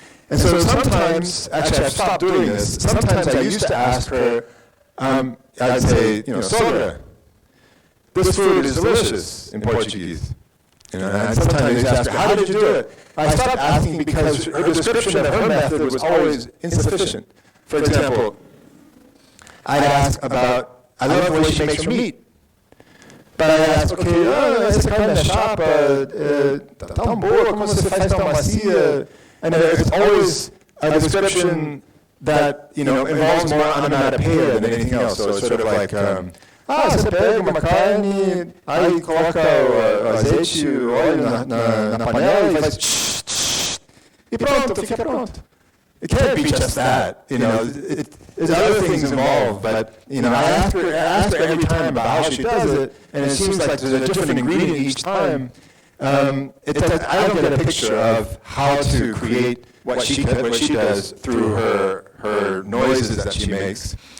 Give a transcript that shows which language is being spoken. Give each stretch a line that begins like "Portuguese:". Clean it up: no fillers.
English: And so sometimes, actually I've stopped doing this, sometimes I used to ask her, I'd say, Sogra, this food is delicious in Portuguese. And sometimes I used to ask her, how did you do it? I stopped asking because her description of her method was always insufficient. For example, I'd ask about, I love the way she makes her meat. But I ask, okay,
Portuguese: essa carne da chapa, tão boa, como você faz tão macia?
English: And it's always a description that, involves more onomatopoeia than anything else. So it's sort of like,
Portuguese: você pega uma carne, aí coloca o azeite, o óleo na panela e faz e pronto, fica pronto.
English: It can't be just that, there's other things involved, but, I ask her every time about how she does it, and it seems like there's a different ingredient each time. I don't get a picture of how to create what she does through her noises that she makes.